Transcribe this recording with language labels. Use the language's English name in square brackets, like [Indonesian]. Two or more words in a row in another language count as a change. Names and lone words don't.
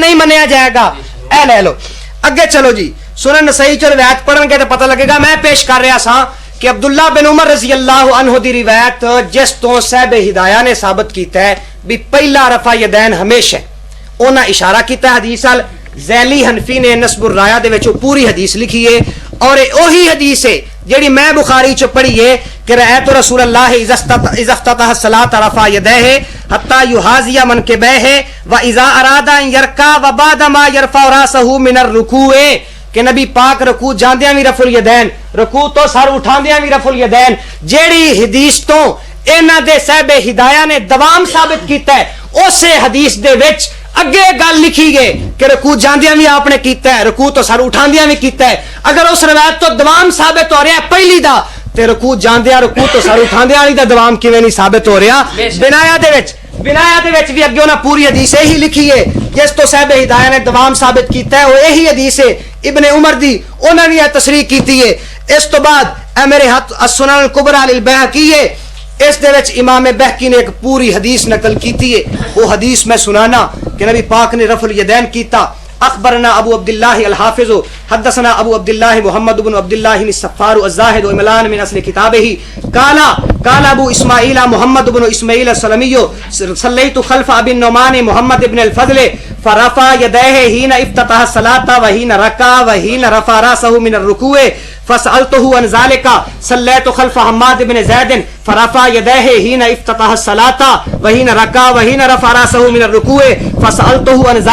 [Punjabi] نہیں منیا جائے گا اے لے لو اگے چلو جی سنن نسائی چ روایت پڑھن گے تے پتہ لگے گا میں پیش کر رہا سا کہ عبداللہ بن عمر [Arabic] رضی اللہ عنہ [Punjabi] دی روایت جس تو صاحب ہدایہ نے ثابت کیتا ہے بھی پہلا رفع یدین ہمیشہ انہاں اشارہ کیتا حدیث ال ذیلی حنفی نے نسب الرایا دے وچ پوری حدیث لکھی ہے اور اوہی حدیث ہے جیڑی میں بخاری چ پڑھی ہے کہ رأیت رسول اللہ اذا افتتح الصلاۃ رفع یدیہ حتی یحاذی منکبیہ واذا اراد ان یرکع وبعد ما یرفع راسہ من الرکوع کہ نبی پاک رکوع جاندیاں وی رفع الیدین رکوع تو سر اٹھاندیاں وی رفع الیدین جیڑی حدیث تو انہاں دے صاحب ہدایہ نے دوام ثابت کیتا ہے اسے حدیث دے وچ اگے گل لکھی گئے کہ رکوع جاندیاں بھی آپ نے کیتا ہے رکوع تو سر اٹھاندیاں بھی کیتا ہے اگر اس روایت تو دوام ثابت ہو رہا ہے پہلی دا تے رکوع جاندیاں رکوع تو سر اٹھاندیاں والی دا دوام کیویں نہیں ثابت ہو رہا بنایا دے وچ بھی اگے انہاں پوری حدیث ہی لکھی ہے جس تو صاحب ہدایہ نے دوام ثابت کیتا ہے وہ یہی حدیث ہے ابن عمر دی انہوں نے یہ تصریح کیتی ہے اس تو بعد اے میرے ہاتھ السنن الکبریٰ للبیہقی ہے اس دے وچ امام بہقی نے ایک پوری حدیث نقل کیتی ہے وہ حدیث میں سنانا کہ نبی پاک نے رفع الیدین کیتا [Arabic] اخبرنا ابو عبداللہ الحافظ حدثنا ابو عبداللہ محمد بن عبداللہ الصفار الزاہد وعملان من اصل کتابہ قال ابو اسماعیل محمد بن اسماعیل السلمی صلیت خلف ابی النعمان محمد بن الفضل فرفع یدیہ حین افتتح الصلاۃ وحین رکع وحین رفع راسہ من الرکوع فسألته عن ذلك صليت خلف حماد بن زید فرفع يديه حين افتتح الصلاة وحين ركع وحين رفع راسه من الركوع فسألته عن